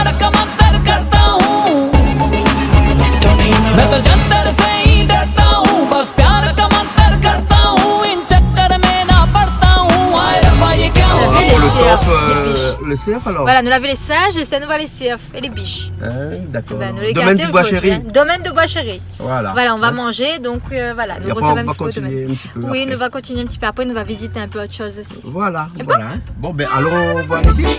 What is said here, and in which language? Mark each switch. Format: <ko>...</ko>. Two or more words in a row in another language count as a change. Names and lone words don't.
<hi>का मंतर करता हूँ मैं तो जंतर से ही डरता हूँ बस प्यार का मंतर करता हूँ इन चक्कर में ना पड़ता हूँ आए रब्बा ये क्या हो</hi> <fr>le cerf alors? Voilà, nous l'avons les singes et c'est nous les cerfs et les biches. D'accord. Domaine de Bois-Chéri. Domaine de Bois-Chéri. Voilà, on va manger, donc voilà, nous recevons un petit peu. Oui, nous va continuer un petit peu après, nous va visiter un peu autre chose aussi. Voilà. Bon, allons voir les biches.</fr>